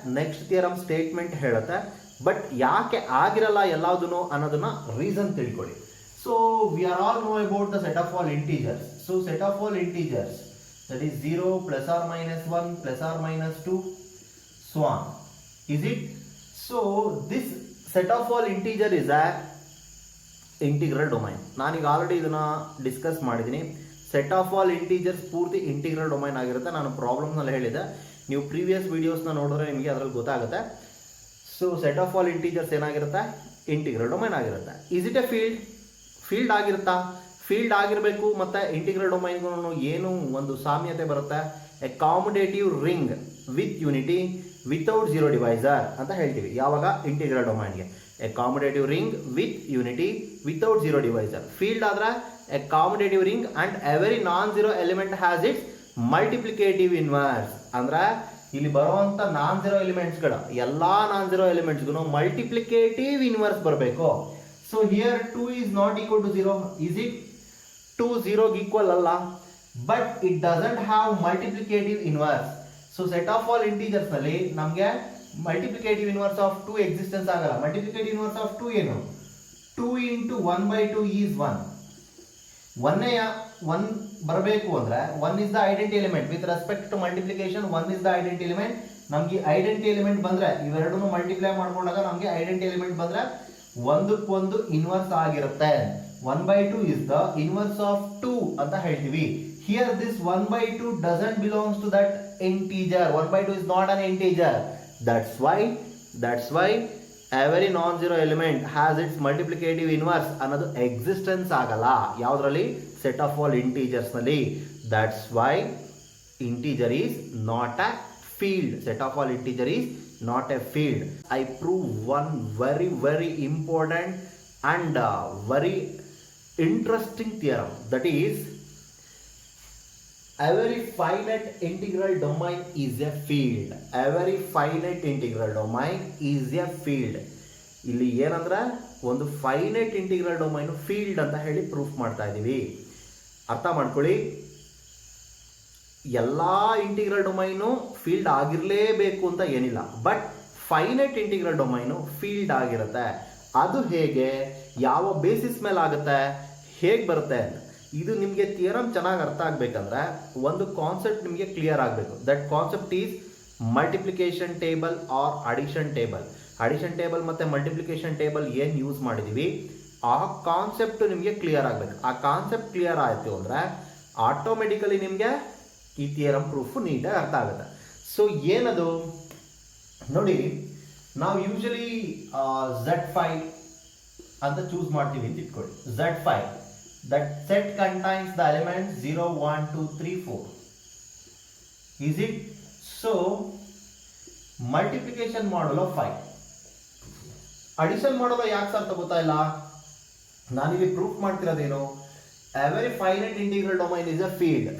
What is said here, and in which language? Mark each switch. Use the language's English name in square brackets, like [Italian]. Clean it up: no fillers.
[Kannada] Next theorem statement ಹೇಳುತ್ತೆ. But ಯಾಕೆ ಆಗಿರಲ್ಲ ಎಲ್ಲದೂ ಅನ್ನೋದನ್ನ ರೀಸನ್ ತಿಳ್ಕೊಳ್ಳಿ. [English] So we are all know about the set of all integers. So set of all integers that is 0 ± 1 ± 2 so on. Is it? So this set of all integer is a integral domain. [Kannada] ನಾನೀಗ already ಇದನ್ನ discuss ಮಾಡಿದ್ದೀನಿ. Set of all integers ಪೂರ್ತಿ integral domain ಆಗಿರುತ್ತೆ. ನಾನು ಪ್ರಾಬ್ಲಮ್ನಲ್ಲಿ ಹೇಳಿದೆ, ನೀವು previous ವಿಡಿಯೋಸ್ನ ನೋಡಿದ್ರೆ ನಿಮಗೆ ಅದರಲ್ಲಿ ಗೊತ್ತಾಗುತ್ತೆ. So set of all integers ಏನಾಗಿರುತ್ತೆ? ಇಂಟಿಗ್ರಲ್ ಡೊಮೈನ್ ಆಗಿರುತ್ತೆ. [English] Is it a field? [Kannada] Field ಆಗಿರುತ್ತಾ? Field ಆಗಿರಬೇಕು ಮತ್ತು ಇಂಟಿಗ್ರಲ್ ಡೊಮೈನ್ಗೂ ಏನು ಒಂದು ಸಾಮ್ಯತೆ ಬರುತ್ತೆ? [English] a commutative ring with unity without zero divisor [Kannada] ಅಂತ ಹೇಳ್ತೀವಿ ಯಾವಾಗ [English] Integral ಡೊಮೈನ್ಗೆ. A commutative ring with unity without zero divisor. Field ಆದ್ರೆ a commutative ring and every non zero element has its multiplicative inverse. [Kannada] ಅಂದ್ರೆ ಇಲ್ಲಿ ಬರುವಂತ ನಾನ್ ಝೀರೋ ಎಲಿಮೆಂಟ್ಸ್ಗಳ ಎಲ್ಲಾ ನಾನ್ ಝೀರೋ ಎಲಿಮೆಂಟ್ಸ್ಗೂ ಮಲ್ಟಿಪ್ಲಿಕೇಟಿವ್ ಇನ್ವರ್ಸ್ ಬರಬೇಕು. [English] So here 2 is not equal to 0. Is it? 2 0 equal ಅಲ್ಲ, but it doesn't have multiplicative inverse. So set of all integers ನಲ್ಲಿ ನಮಗೆ multiplicative inverse of 2 existence ಆಗಲ್ಲ. Multiplicative inverse of 2 ಏನು? 2 × 1/2 is 1. 1 [Kannada] ಬರಬೇಕು ಅಂದ್ರೆ [English] 1 is the identity element. With respect to multiplication 1 is the identity element. [Kannada] ನಮ್ಗೆ identity element ಬಂದ್ರೆ ಇವೆರಡನ್ನು multiply ಮಾಡ್ಕೊಂಡಾಗ ನಮಗೆ ಐಡೆಂಟಿ ಎಲಿಮೆಂಟ್ ಬಂದ್ರೆ ಒಂದಕ್ಕೊಂದು ಇನ್ವರ್ಸ್ ಆಗಿರುತ್ತೆ. [English] 1/2 is the inverse of 2 [Kannada] ಅಂತ ಹೇಳ್ತೀವಿ. [English] Here this 1/2 doesn't belongs to that integer. 1/2 is not an integer. That's why every non-zero element has its multiplicative inverse [Kannada] ಅನ್ನೋದು ಎಕ್ಸಿಸ್ಟೆನ್ಸ್ ಆಗಲ್ಲ ಯಾವುದರಲ್ಲಿ? [English] Set of all integers ನಲ್ಲಿ. That's why integer is not a field. Set of all integer is not a field. I prove one very important and very interesting theorem, that is every finite integral domain is a field. Every finite integral domain is a field. [Kannada] ಇಲ್ಲಿ ಏನಂದ್ರೆ ಒಂದು finite integral domain field ಅಂತ ಹೇಳಿ proof ಮಾಡ್ತಾ ಇದೀವಿ. ಅರ್ಥ ಮಾಡ್ಕೊಳ್ಳಿ. ಎಲ್ಲ ಇಂಟಿಗ್ರಲ್ ಡೊಮೈನು ಫೀಲ್ಡ್ ಆಗಿರಲೇಬೇಕು ಅಂತ ಏನಿಲ್ಲ, but finite integral domain field ಆಗಿರುತ್ತೆ. ಅದು ಹೇಗೆ, ಯಾವ ಬೇಸಿಸ್ ಮೇಲೆ ಆಗುತ್ತೆ, ಹೇಗೆ ಬರುತ್ತೆ, ಇದು ನಿಮಗೆ ಥಿಯರಮ್ ಚೆನ್ನಾಗಿ ಅರ್ಥ ಆಗಬೇಕಂದ್ರೆ ಒಂದು ಕಾನ್ಸೆಪ್ಟ್ ನಿಮಗೆ ಕ್ಲಿಯರ್ ಆಗಬೇಕು. [English] That concept is multiplication table or addition table. [Kannada] Addition table ಮತ್ತು ಮಲ್ಟಿಪ್ಲಿಕೇಶನ್ ಟೇಬಲ್ ಏನು ಯೂಸ್ ಮಾಡಿದ್ದೀವಿ ಆ ಕಾನ್ಸೆಪ್ಟ್ ನಿಮಗೆ ಕ್ಲಿಯರ್ ಆಗಬೇಕು. ಆ ಕಾನ್ಸೆಪ್ಟ್ ಕ್ಲಿಯರ್ ಆಯಿತು ಅಂದರೆ ಆಟೋಮೆಟಿಕಲಿ ನಿಮಗೆ ಈ ಥಿಯರಮ್ ಪ್ರೂಫ್ ನೀಟಾಗಿ ಅರ್ಥ ಆಗುತ್ತೆ. ಸೊ ಏನದು ನೋಡಿ, ನಾವು ಯೂಶಲಿ Z5 ಅಂತ ಚೂಸ್ ಮಾಡ್ತೀವಿ ಅಂತ ಇಟ್ಕೊಳ್ಳಿ. [English] Z5 that set contains the elements 0 1 2 3 4. Is it? So multiplication modulo 5, addition modulo [Kannada] ಯಾಕೆ ಸರ್ ತಗೋತಾ ಇಲ್ಲ, ನಾನಿಲ್ಲಿ proof ಮಾಡ್ತಿರೋದೇನು, [English] every finite integral domain is a field.